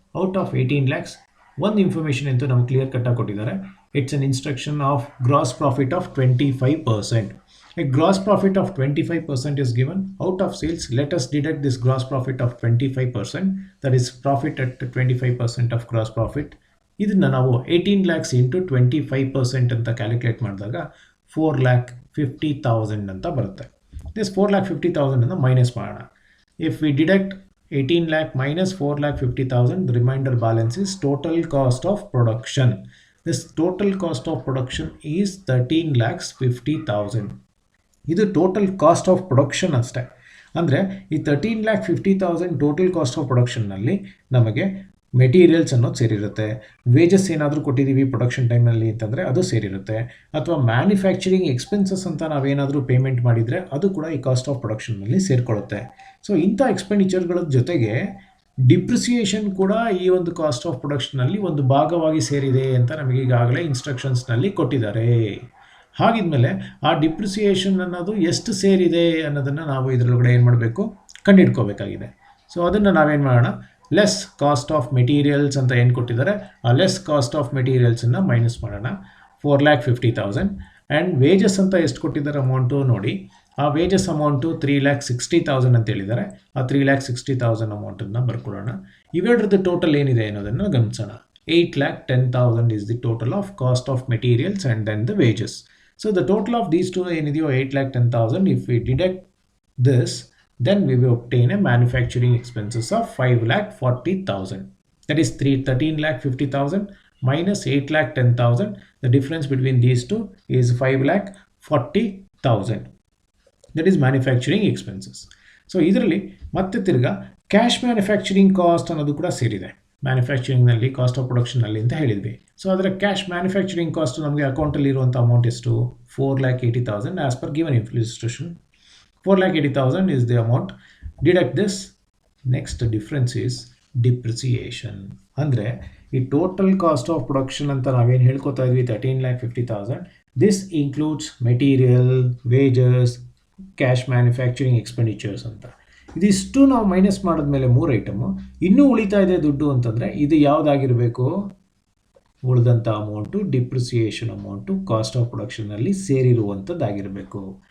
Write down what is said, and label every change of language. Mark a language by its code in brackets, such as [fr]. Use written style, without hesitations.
[en] Out of 18 lakhs, [kn] ಒಂದು information ಅಂತೂ ನಮ್ಗೆ ಕ್ಲಿಯರ್ ಕಟ್ಟಾಗಿ ಕೊಟ್ಟಿದ್ದಾರೆ. [en] It's an instruction of gross profit of 25%. A gross profit of 25% is given. Out of sales, let us deduct this gross profit of 25%. That is profit at 25% of gross profit. [kn] ಇದನ್ನು ನಾವು [en] 18 lakhs into 25% [kn] ಅಂತ calculate ಮಾಡಿದಾಗ 4,50,000 ಅಂತ ಬರುತ್ತೆ. This 4,50,000 minus ಮಾಡೋಣ. [en] If we deduct 18 lakh minus 4,50,000, the remainder balance is total cost of production. This total cost of production is 13,50,000. [kn] ಇದು total cost of production ಅಷ್ಟೇ. ಅಂದರೆ ಈ 13,50,000 ಟೋಟಲ್ ಕಾಸ್ಟ್ ಆಫ್ ಪ್ರೊಡಕ್ಷನ್ನಲ್ಲಿ ನಮಗೆ ಮೆಟೀರಿಯಲ್ಸ್ ಅನ್ನೋದು ಸೇರಿರುತ್ತೆ, ವೇಜಸ್ ಏನಾದರೂ ಕೊಟ್ಟಿದ್ದೀವಿ ಪ್ರೊಡಕ್ಷನ್ ಟೈಮಲ್ಲಿ ಅಂತಂದರೆ ಅದು ಸೇರಿರುತ್ತೆ, ಅಥವಾ ಮ್ಯಾನುಫ್ಯಾಕ್ಚರಿಂಗ್ ಎಕ್ಸ್ಪೆನ್ಸಸ್ ಅಂತ ನಾವೇನಾದರೂ ಪೇಮೆಂಟ್ ಮಾಡಿದರೆ ಅದು ಕೂಡ ಈ ಕಾಸ್ಟ್ ಆಫ್ ಪ್ರೊಡಕ್ಷನ್ನಲ್ಲಿ ಸೇರಿಕೊಳ್ಳುತ್ತೆ. ಸೊ ಇಂಥ ಎಕ್ಸ್ಪೆಂಡಿಚರ್ಗಳ ಜೊತೆಗೆ ಡಿಪ್ರಿಸಿಯೇಷನ್ ಕೂಡ ಈ ಒಂದು ಕಾಸ್ಟ್ ಆಫ್ ಪ್ರೊಡಕ್ಷನ್ನಲ್ಲಿ ಒಂದು ಭಾಗವಾಗಿ ಸೇರಿದೆ ಅಂತ ನಮಗೆ ಈಗಾಗಲೇ ಇನ್ಸ್ಟ್ರಕ್ಷನ್ಸ್ನಲ್ಲಿ ಕೊಟ್ಟಿದ್ದಾರೆ. ಹಾಗಿದ್ಮೇಲೆ ಆ ಡಿಪ್ರಿಸಿಯೇಷನ್ ಅನ್ನೋದು ಎಷ್ಟು ಸೇರಿದೆ ಅನ್ನೋದನ್ನು ನಾವು ಇದರೊಳಗಡೆ ಏನು ಮಾಡಬೇಕು, ಕಂಡುಹಿಡ್ಕೋಬೇಕಾಗಿದೆ. ಸೊ ಅದನ್ನು ನಾವೇನು ಮಾಡೋಣ, ಲೆಸ್ ಕಾಸ್ಟ್ ಆಫ್ ಮೆಟೀರಿಯಲ್ಸ್ ಅಂತ ಏನು ಕೊಟ್ಟಿದ್ದಾರೆ ಆ ಲೆಸ್ ಕಾಸ್ಟ್ ಆಫ್ ಮೆಟೀರಿಯಲ್ಸನ್ನು ಮೈನಸ್ ಮಾಡೋಣ, 4,50,000. ಆ್ಯಂಡ್ ವೇಜಸ್ ಅಂತ ಎಷ್ಟು ಕೊಟ್ಟಿದ್ದಾರೆ ಅಮೌಂಟು ನೋಡಿ, ಆ ವೇಜಸ್ ಅಮೌಂಟು 3,60,000 ಅಂತ ಹೇಳಿದ್ದಾರೆ. ಆ 3,60,000 ಅಮೌಂಟನ್ನು ಬರ್ಕೊಳ್ಳೋಣ. ಇವೆರಡರದ್ದು ಟೋಟಲ್ ಏನಿದೆ ಅನ್ನೋದನ್ನು ಗಮನಿಸೋಣ. [en] 8,10,000 is the total of cost of materials and then the wages. So the total of these two [kn] ಏನಿದೆಯೋ [en] 8,10,000, if we deduct this, then we will obtain a manufacturing expenses of 5,40,000. That is 13,50,000 minus 8,10,000. The difference between these two is 5,40,000. That is manufacturing expenses. [kn] So ಇದರಲ್ಲಿ ಮತ್ತೆ ತಿರ್ಗಾ cash manufacturing cost ಅನ್ನೋದು ಕೂಡ ಸೇರಿದೆ. ಮ್ಯಾನುಫ್ಯಾಕ್ಚರಿಂಗ್ನಲ್ಲಿ cost of ಪ್ರೊಡಕ್ಷನ್ನಲ್ಲಿ ಅಂತ ಹೇಳಿದ್ವಿ. So ಅದರ cash manufacturing cost ನಮಗೆ ಅಕೌಂಟಲ್ಲಿ ಇರುವಂಥ ಅಮೌಂಟ್ ಎಷ್ಟು, 4,80,000 [en] As per given instruction. 4,80,000 is the amount. Deduct this. Next difference is depreciation. [kn] ಅಂದರೆ ಈ ಟೋಟಲ್ ಕಾಸ್ಟ್ ಆಫ್ ಪ್ರೊಡಕ್ಷನ್ ಅಂತ ನಾವೇನು ಹೇಳ್ಕೊತಾ ಇದ್ವಿ 13,50,000. [en] This includes material, wages, cash manufacturing expenditures ಅಂತ. [kn] ಇದಿಷ್ಟು ನಾವು ಮೈನಸ್ ಮಾಡಿದ್ಮೇಲೆ 3 ಐಟಮು ಇನ್ನೂ ಉಳಿತಾ ಇದೆ ದುಡ್ಡು ಅಂತಂದರೆ ಇದು ಯಾವುದಾಗಿರಬೇಕು, ಉಳಿದಂಥ amount depreciation amount cost of ಪ್ರೊಡಕ್ಷನ್ನಲ್ಲಿ ಸೇರಿರುವಂಥದ್ದಾಗಿರಬೇಕು.